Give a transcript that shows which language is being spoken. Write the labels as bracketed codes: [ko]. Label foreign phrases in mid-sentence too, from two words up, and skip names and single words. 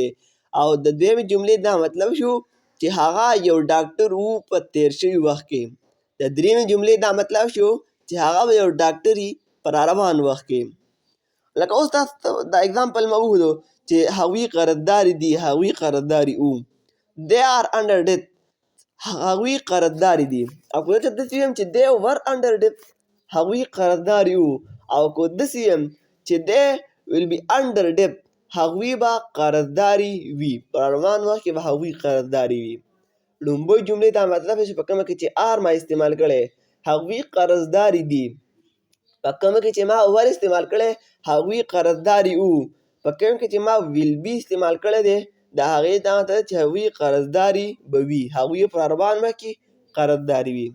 [ps] او د دویمې جملې دا مطلب شو چې هغه یو ډاکټر و په تېر شوي وخت کې. د درېیمې جملې دا مطلب شو چې هغه به یو ډاکټر وي په را روان وخت کې. لکه اوس تاسو ته دا اګزامپل ما وښودو چې هغوی قرضداري دي هغوی قرضداري وو. [en] they are under debt [ps] هغوی قرضداري دي. او که زه داسې ویم چې [en] they were under debt [ps] هغوی قرضداري وو. او که داسې ویم چې [en] they will be under debt [ps] هغوی به قرضداري وي په روان وخت کې به هغوی قرضداري وي. لومړۍ جملې دا مطلب چې په کومه کې چې آر ما استعمال کړی هغوی قرضداري دي. په کومه کې چې ما ور استعمال کړی هغوی قرضداري وو. په کوم کې چې ما ویل بي استعمال کړی دی د هغې دا مطلب چې هغوی قرضداري به وي هغوی په روان وخت کې قرضداري وي.